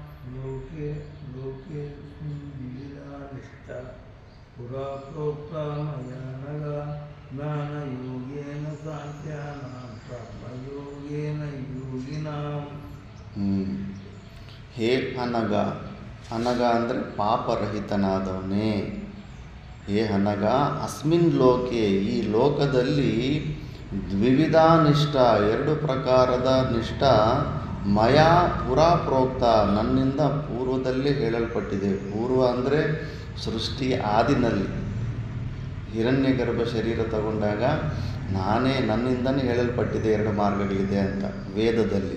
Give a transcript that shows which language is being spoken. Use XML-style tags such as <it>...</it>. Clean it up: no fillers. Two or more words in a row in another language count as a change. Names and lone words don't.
<sa>ಲೋಕೇಸ್ಮಿನ್ ದ್ವಿವಿಧಾ ನಿಷ್ಠಾ ಪುರಾ ಪ್ರೋಕ್ತಾ ಮಯಾ ನಘ ಜ್ಞಾನಯೋಗೇನ ಸಾಂಖ್ಯಾನಾಂ ಕರ್ಮಯೋಗೇನ ಯೋಗಿನಾಂ. ಹೇ ಅನಗ, ಅನಗ</sa> <kn>ಅಂದರೆ ಪಾಪರಹಿತನಾದವನೇ.</kn> <sa>ಹೇ ಅನಗ, ಅಸ್ಮಿನ್ ಲೋಕೆ,</sa> <kn>ಈ ಲೋಕದಲ್ಲಿ</kn> <sa>ದ್ವಿವಿಧಾ ನಿಷ್ಠ,</sa> <kn>ಎರಡು ಪ್ರಕಾರದ ನಿಷ್ಠ</kn> <sa>ಮಯಾ ಪುರಾ ಪ್ರೋಕ್ತ,</sa> <kn>ನನ್ನಿಂದ ಪೂರ್ವದಲ್ಲಿ ಹೇಳಲ್ಪಟ್ಟಿದೆ. ಪೂರ್ವ ಅಂದರೆ ಸೃಷ್ಟಿ ಆದಿನಲ್ಲಿ ಹಿರಣ್ಯಗರ್ಭ ಶರೀರ ತಗೊಂಡಾಗ ನನ್ನಿಂದನೇ ಹೇಳಲ್ಪಟ್ಟಿದೆ ಎರಡು ಮಾರ್ಗಗಳಿದೆ ಅಂತ ವೇದದಲ್ಲಿ.</kn>